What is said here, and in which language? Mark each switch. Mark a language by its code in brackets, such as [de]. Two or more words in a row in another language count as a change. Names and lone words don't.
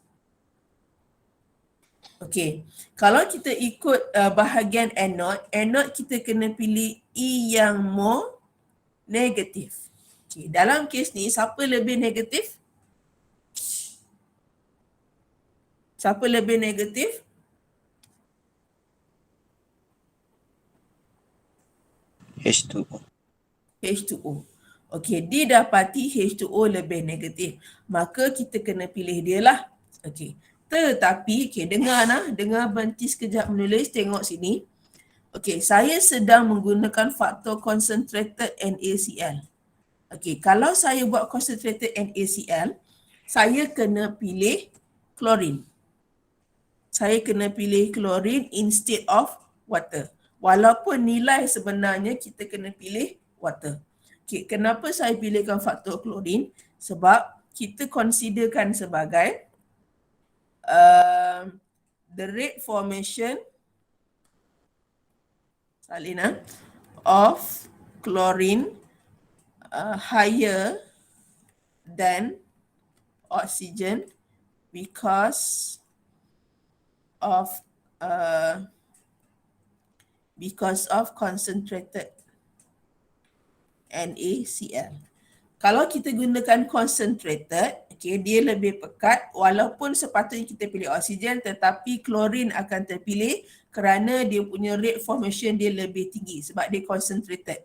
[ms] Okey, kalau kita ikut bahagian anode kita kena pilih E yang more negatif. Okey, dalam kes ni siapa lebih negatif? Siapa lebih negatif? H2O. H2O. Okey, didapati H2O lebih negatif. Maka kita kena pilih dia lah. Okey. Tetapi, dengar berhenti sekejap menulis, tengok sini. Okey, saya sedang menggunakan faktor concentrated NaCl. Okey, kalau saya buat concentrated NaCl, saya kena pilih klorin. Saya kena pilih klorin [en] instead of water. [ms] Walaupun nilai sebenarnya kita kena pilih water. Okey, kenapa saya pilihkan faktor klorin? Sebab kita considerkan sebagai [en] the rate formation salina of chlorine higher than oxygen because of concentrated NaCl. [ms] Kalau kita gunakan concentrated, okay, dia lebih pekat walaupun sepatutnya kita pilih oksigen tetapi klorin akan terpilih kerana dia punya [en] rate formation [ms] dia lebih tinggi sebab dia concentrated.